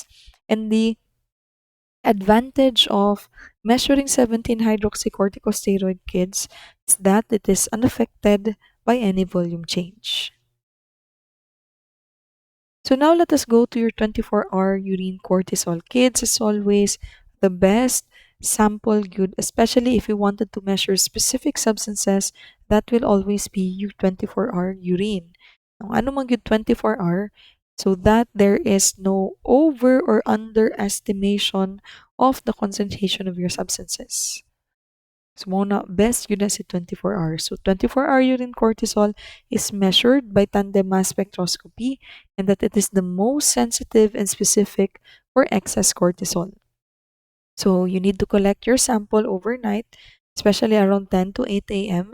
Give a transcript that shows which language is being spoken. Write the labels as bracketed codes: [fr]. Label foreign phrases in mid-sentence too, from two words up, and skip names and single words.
[en] And the advantage of measuring 17 hydroxycorticosteroid, kids, is that it is unaffected by any volume change. So now let us go to your 24-hour urine cortisol. Kids, as always, the best sample good, especially if you wanted to measure specific substances, that will always be your 24-hour urine. [tl] Ang ano man [en] good 24-hour, so that there is no over or underestimation of the concentration of your substances. So, [tl] muna, best yun na si 24 hours. [en] So, 24-hour urine cortisol is measured by tandem mass spectroscopy and that it is the most sensitive and specific for excess cortisol. So, you need to collect your sample overnight, especially around 10 to 8 a.m.